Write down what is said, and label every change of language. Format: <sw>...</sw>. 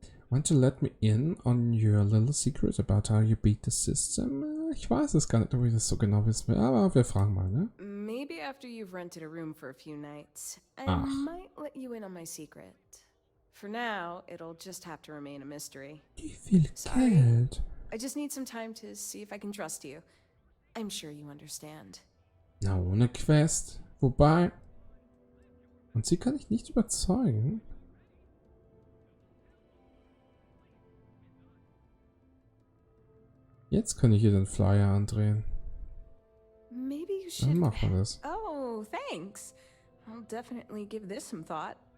<en>Want to let me in on your little secret about how you beat the system?</en> <de>Ich weiß es gar nicht, ob ich das so genau wissen will, aber wir fragen mal, ne?</de> <en>Maybe after you've rented a room for a few nights, I might let you in on my secret. For now, it'll just have to remain a mystery.</en> <de>Wie viel Geld?</de> <en>I just need some time to see if I can trust you. I'm sure you understand.</en> <de>Na, ohne Quest. Wobei... Und sie kann ich nicht überzeugen. Jetzt kann ich hier den Flyer andrehen.</de> <en>Maybe you should...</en> <de>Dann machen wir das.</de> <en>Oh, thanks. I'll definitely give this some thought.</en>